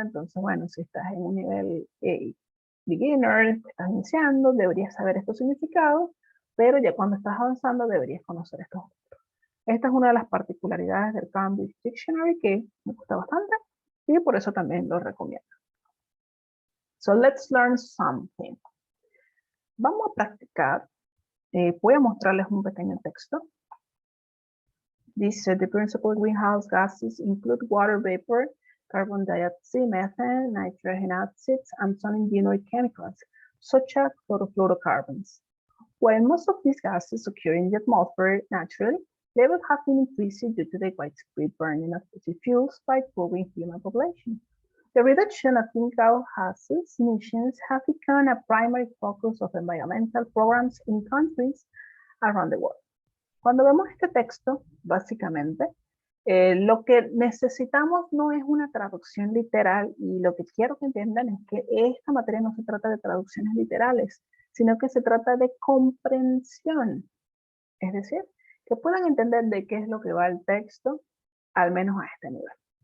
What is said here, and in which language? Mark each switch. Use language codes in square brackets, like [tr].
[es] Entonces, bueno, si estás en un nivel beginner, estás iniciando, deberías saber estos significados, pero ya cuando estás avanzando deberías conocer estos otros. Esta es una de las particularidades del Cambridge Dictionary que me gusta bastante y por eso también lo recomiendo. [en] So let's learn something. [es] Vamos a practicar Voy a mostrarles un pequeño texto. Dice, [en] the principal greenhouse gases include water vapor, carbon dioxide, methane, nitrogen oxides, and some engineering chemicals, such as chlorofluorocarbons. While most of these gases occur in the atmosphere naturally, levels have been increasing due to the widespread burning of fossil fuels by growing human population. The reduction of greenhouse gases emissions have become a primary focus of environmental programs in countries around the world. [es] Cuando vemos este texto, básicamente, lo que necesitamos no es una traducción literal, y lo que quiero que entiendan es que esta materia no se trata de traducciones literales, sino que se trata de comprensión. Es decir, que puedan entender de qué es lo que va el texto, al menos a este nivel.